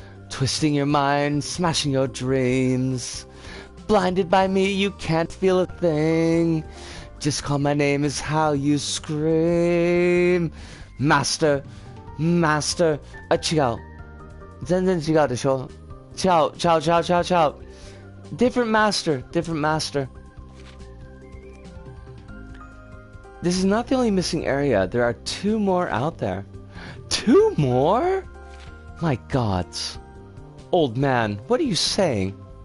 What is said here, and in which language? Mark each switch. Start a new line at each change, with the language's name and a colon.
English: Twisting your mind, smashing your dreams. Blinded by me, you can't feel a thing. Just call my name is how you scream. Master, master,
Japanese: 違う。全然違うでしょ。違う、違う、違う、違う、違う。
English: Different master, different master. This is not the only missing area. There are 2 more out there. 2 more? My gods. Old man, what are you saying?